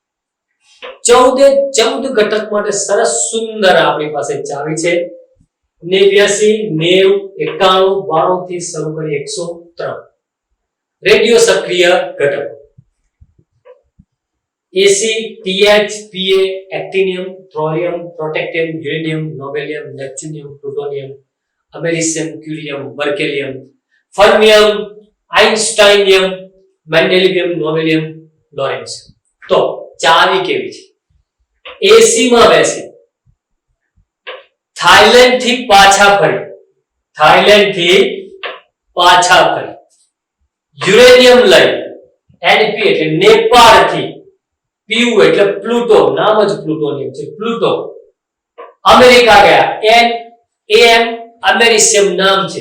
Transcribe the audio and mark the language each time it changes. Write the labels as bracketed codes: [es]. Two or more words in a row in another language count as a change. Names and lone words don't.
[gu] 14 ઘટક માટે સરસ સુંદર આપણી પાસે ચાવી છે. 89 90 91 92 થી શરૂ કરી 103 રેડિયો સક્રિય ઘટકો. [en] Ac, TH, Pa, actinium, thorium, protactinium, uranium, nobelium, neptunium, plutonium, americium, curium, berkelium, fermium, einsteinium, mendelevium, nobelium, lawrencium. [gu] તો ચાવી કેવી છે? AC માં બેસી થાઈલેન્ડ થી પાછા ફરી યુરેનિયમ લઈ NP એટલે નેપાળ થી, PU એટલે પ્લુટો, નામ જ પ્લુટોનિયમ છે, પ્લુટો અમેરિકા ગયા, NAM અમેરિશિયમ નામ છે.